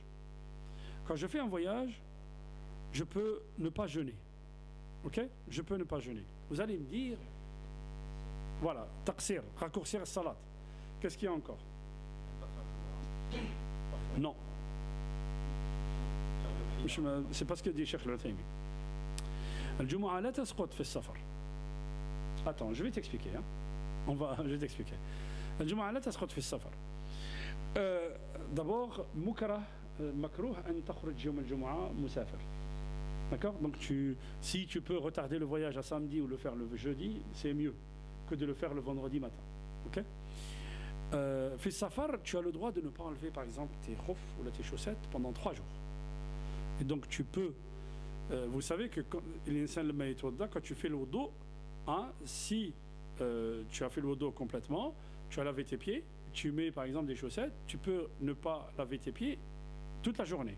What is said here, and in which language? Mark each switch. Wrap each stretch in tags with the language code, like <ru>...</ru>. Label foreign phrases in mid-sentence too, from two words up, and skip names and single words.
<fr>Quand je fais un voyage, je peux ne pas jeûner. Ok? Je peux ne pas jeûner. Vous allez me dire, voilà, taqsir, raccourcir salat. Qu'est-ce qu'il y a encore? Non. C'est pas ce que dit Cheikh Al-Uthaymi.</fr> <ar>الجمعة لا تسقط في السفر.</ar> <fr>Attends, je vais t'expliquer. Hein. Je vais t'expliquer.</fr> <ar>الجمعة لا تسقط في السفر. D'abord, مكروه أن تخرج يوم الجمعة مسافر.</ar> <fr>D'accord? Donc si tu peux retarder le voyage à samedi ou le faire le jeudi, c'est mieux que de le faire le vendredi matin. Ok? Fais safar, tu as le droit de ne pas enlever par exemple tes khouf ou tes chaussettes pendant 3 jours. Et donc tu peux, vous savez que quand tu fais le wudu, hein, si tu as fait le wudu complètement, tu as lavé tes pieds, tu mets par exemple des chaussettes, tu peux ne pas laver tes pieds toute la journée.</fr>